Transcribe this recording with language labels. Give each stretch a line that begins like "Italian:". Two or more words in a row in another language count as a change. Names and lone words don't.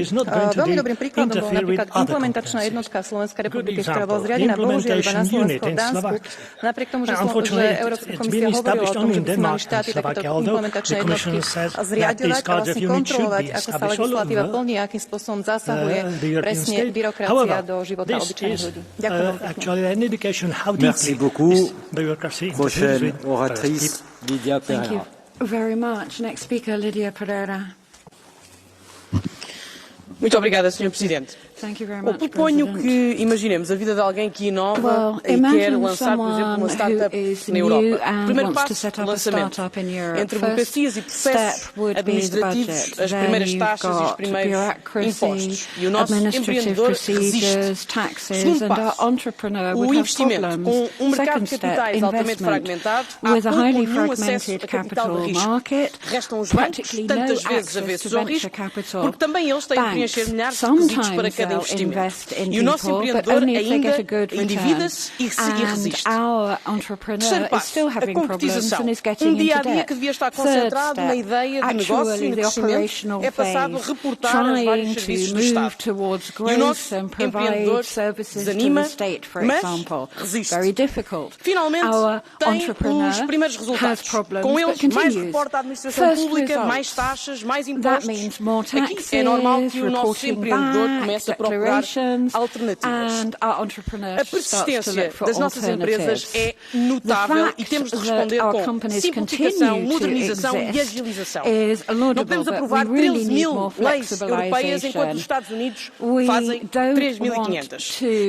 Slovak: Veľmi dobrým príkladom bol napríklad implementačná jednotka Slovenskej republiky, ktorá bola zriadená bohužiaľ iba na Slovensku a Dánsku. Napriek tomu, že Európska komisia hovorila o tom, že by mali štáty takéto implementačné jednotky zriaďovať a vlastne kontrolovať, ako sa legislatíva plní a akým spôsobom zasahuje presne byrokracia do života obyčajných ľudí. Ďakujem.
French: Merci beaucoup. Prochaine oratrice, Lydia Pereira.
English: Thank you very much. Next speaker, Lydia Pereira.
Portuguese: Muito obrigada, Sr. Presidente. Bom, proponho que imaginemos a vida de alguém que inova e quer lançar, por exemplo, uma startup na Europa. Primeiro passo, lançamento. Entre burocracias e processos administrativos, as primeiras taxas e os primeiros impostos. E o nosso empreendedor resiste. Segundo passo, o investimento. Com um mercado de capitais altamente fragmentado, há pouco ou nenhum acesso a capital de risco. Restam os bancos, tantas vezes avessos ao risco, porque também eles têm de preencher milhares de requisitos para cada investimento. E o nosso empreendedor ainda endivida-se e resiste. Terceiro passo, a concretização. Dia-a-dia que devia estar concentrado na ideia de negócio e no crescimento é passado a reportar aos vários serviços do Estado. E o nosso empreendedor desanima, mas resiste. Finalmente, tem os primeiros resultados. Com eles, mais reporta a administração pública, mais taxas, mais impostos. Aqui é normal que o nosso empreendedor comece a procurar alternativas. A persistência das nossas empresas é notável e temos de responder com simplificação, modernização e agilização. Não podemos aprovar 13.000 leis europeias enquanto os Estados Unidos fazem 3.500.